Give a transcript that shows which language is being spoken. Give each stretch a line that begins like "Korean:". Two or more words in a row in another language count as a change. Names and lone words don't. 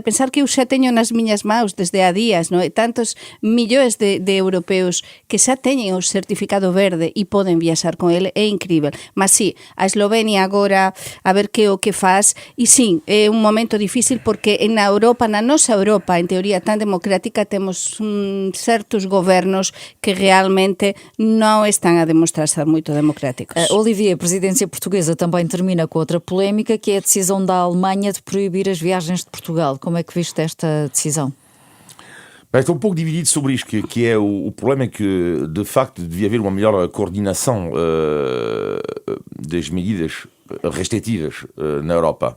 Galician: Pensar que eu xa teño nas miñas maus desde há días, no? Tantos millóns de europeos que xa teñen o certificado verde e poden viaxar con ele, é incrível. Mas sí, a Eslovenia agora a ver que o que faz, e sí, é un momento difícil porque na Europa, na nosa Europa, en teoría tan democrática, temos certos gobernos que realmente non están a demostrar ser moito democráticos.
Portuguese: Olivier, a presidência portuguesa também termina com outra polémica, que é a decisão da Alemanha de proibir as viagens de Portugal. Como é que viste esta decisão? Estou um pouco dividido sobre isto, que é o problema é que, de facto, devia haver uma melhor coordenação das medidas restritivas na Europa.